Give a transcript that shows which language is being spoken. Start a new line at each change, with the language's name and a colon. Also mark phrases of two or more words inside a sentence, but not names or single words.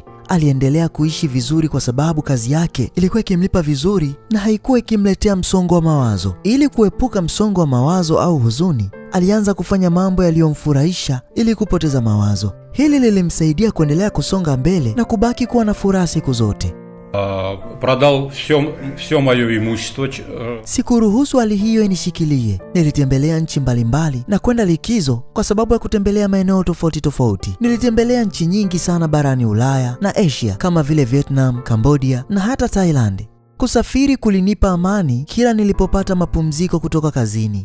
Swahili: Aliendelea kuishi vizuri kwa sababu kazi yake ilikuwa ikimlipa vizuri na haikuwa ikimletea msongo wa mawazo. Ili kuepuka msongo wa mawazo au huzuni, alianza kufanya mambo yaliyomfurahisha ili kupoteza mawazo. Hili lilimsaidia kuendelea kusonga mbele na kubaki kuwa na furaha siku zote.
Russian: Продал все моё имущество.
Swahili: Sikuruhusu hali hiyo inishikilie. Nilitembelea nchi mbalimbali na kwenda likizo kwa sababu ya kutembelea maeneo tofauti tofauti. Nilitembelea nchi nyingi sana barani Ulaya na Asia kama vile Vietnam, Cambodia na hata Thailand. Kusafiri kulinipa amani kila nilipopata mapumziko kutoka kazini.